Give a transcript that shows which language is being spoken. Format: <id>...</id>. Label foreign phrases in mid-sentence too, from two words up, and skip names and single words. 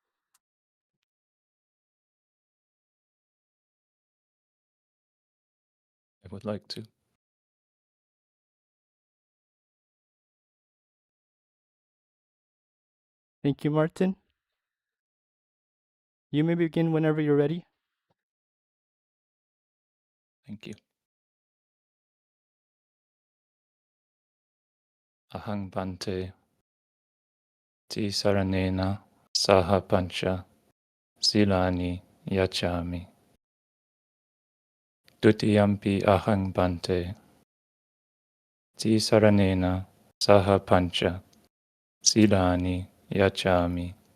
<en>I would like to. Thank you, Martin. You may begin whenever you're ready. Thank you.</en> <pi>Ahang Bante Ti Saranena Saha Pancha Silani Yachami. Dutiyampi Ahang Bante Ti Saranena Saha Pancha Silani Yachami.</pi>